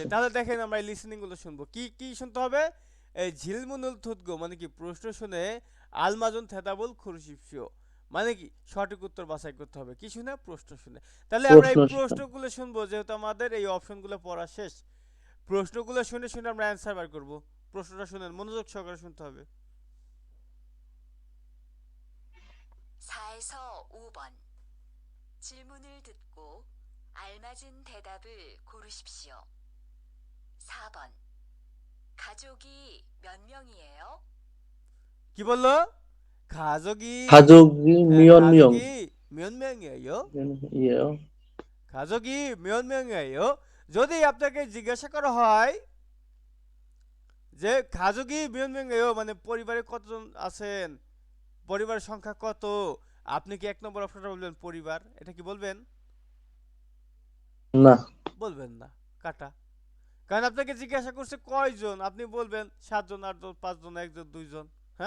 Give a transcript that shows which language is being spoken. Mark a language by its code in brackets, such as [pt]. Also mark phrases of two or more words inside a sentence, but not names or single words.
[bn] তাহলে দেখেন আমরা এই লিসেনিং গুলো শুনবো, কি কি শুনতে হবে? এই [ko] 질문을 듣고 [bn] মানে কি প্রশ্ন শুনে, [ko] 알맞은 대답을 고르십시오 [bn] মানে কি সঠিক উত্তর বাছাই করতে হবে, কি শুনে? প্রশ্ন শুনে। তাহলে আমরা এই প্রশ্ন শুনে। প্রশ্নগুলো শুনবো, যেহেতু আমাদের এই অপশনগুলো পড়া শেষ, প্রশ্নগুলো শুনে শুনে আমরা অ্যান্সার বার করব। প্রশ্নটা শুনেন, মনোযোগ সহকারে শুনতে হবে। [ko] 4에서 5번. 질문을 듣고 알맞은 대답을 고르십시오. 4번. 가족이 몇 명이에요? [bn] কি বললো? [ko] 가족이 가족이 몇 명? 가족이 몇 명이에요? [bn] ইয়ে [ko] 가족이 몇 명이에요? [bn] যদি আপনাকে জিজ্ঞাসা করা হয় যে [ko] 가족이 몇 명이에요 [bn] মানে পরিবারে কতজন আছেন, পরিবারের সংখ্যা কত, আপনি কি 1 নম্বর অপশনটা বলবেন পরিবার? এটা কি বলবেন? না। বলবেন না, কাটা। কারণ আপনাকে জিজ্ঞাসা করছে কয়জন, আপনি বলবেন 7 জন, 8 জন, 5 জন, 1 জন, 2 জন, হ্যাঁ?